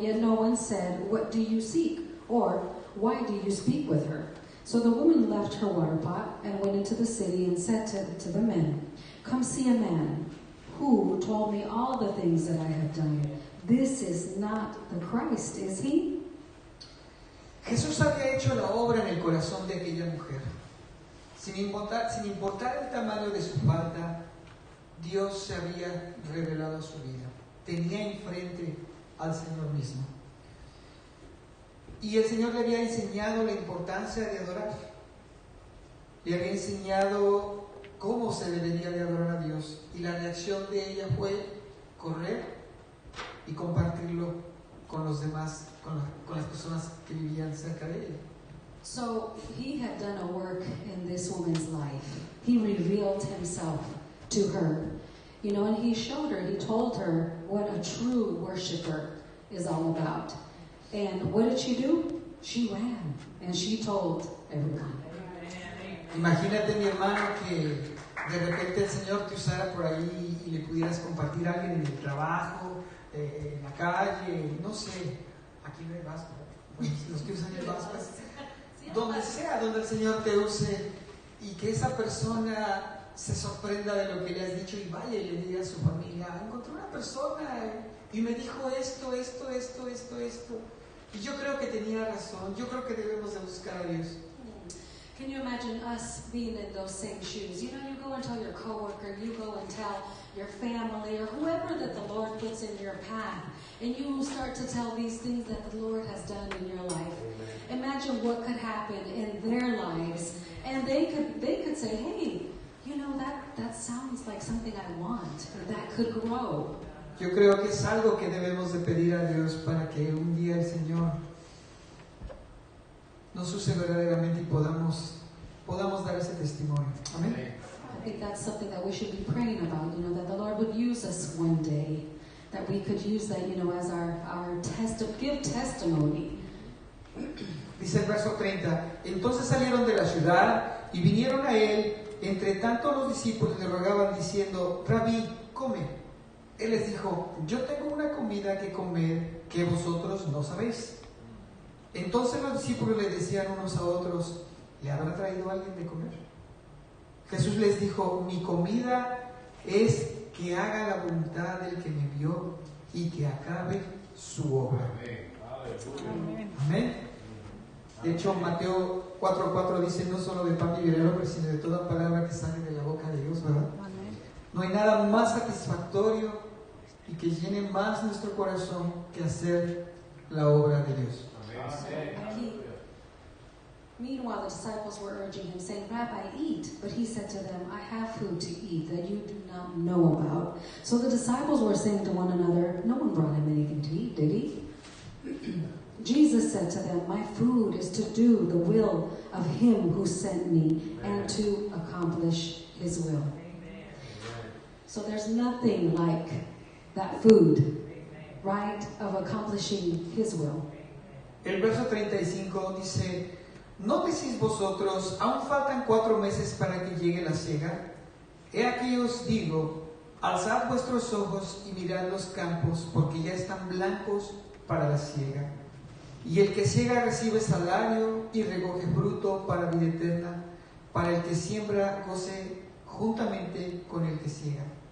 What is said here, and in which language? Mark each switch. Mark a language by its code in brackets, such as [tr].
[en] Yet no one said, what do you seek? Or why do you speak with her? So the woman left her water pot and went into the city and said to the men, come see a man who told me all the things that I have done. This is not the Christ, is he? [es] Jesús había hecho la obra en el corazón de aquella mujer. Sin importar el tamaño de su falta, Dios se había revelado a su vida. Tenía enfrente al Señor mismo. Y el Señor le había enseñado la importancia de adorar. Le había enseñado cómo se debería de adorar a Dios. Y la reacción de ella fue correr y compartirlo con los demás, con las personas que vivían cerca de ella. [en] So he had done a work in this woman's life. He revealed himself to her. And he showed her, he told her what a true worshiper is all about. And what did she do? She ran and she told everyone. [es] Imagínate, mi hermano, que de repente el Señor te usara por ahí y le pudieras compartir a alguien en el trabajo, en la calle, no sé, aquí no hay vasco, los que usan el vasco, donde sea donde el Señor te use y que esa persona se sorprenda de lo que le has dicho y vaya y le diga a su familia, encontré una persona y me dijo esto. Y yo creo que tenía razón, yo creo que debemos de buscar a Dios. [en] Can you imagine us being in those same shoes? You know, you go and tell your coworker, you go and tell your family or whoever that the Lord puts in your path, and you start to tell these things that the Lord has done in your life. Imagine what could happen in their lives, and they could say, hey, you know, that sounds like something I want, that could grow. [es] Yo creo que es algo que debemos de pedir a Dios para que un día el Señor nos use verdaderamente y podamos dar ese testimonio. Amén. [en] I think that's something that we should be praying about, you know, that the Lord would use us one day, that we could use that, you know, as our give testimony. [es] Dice el verso 30, entonces salieron de la ciudad y vinieron a él, entre tanto los discípulos le rogaban diciendo, Rabí, come. Él les dijo, yo tengo una comida que comer que vosotros no sabéis. Entonces los discípulos le decían unos a otros, ¿le habrá traído alguien de comer? Jesús les dijo, mi comida es que haga la voluntad del que me envió y que acabe su obra. Amén. De hecho, Mateo 4:4 dice, no solo de pan vivirá el hombre, sino de toda palabra que sale de la boca de Dios, ¿verdad? No hay nada más satisfactorio y que llene más nuestro corazón que hacer la obra de Dios. [en] Meanwhile, the disciples were urging him, saying, Rabbi, eat. But he said to them, I have food to eat that you do not know about. So the disciples were saying to one another, no one brought him anything to eat, did he? Jesus said to them, my food is to do the will of him who sent me and to accomplish his will. So there's nothing like that food, right, of accomplishing his will. [es] El verso 35 dice, ¿no decís vosotros, aún faltan 4 meses para que llegue la siega? He aquí os digo, alzad vuestros ojos y mirad los campos, porque ya están blancos para la siega. Y el que siega recibe salario y recoge fruto para vida eterna, para el que siembra goce juntamente con el que siega.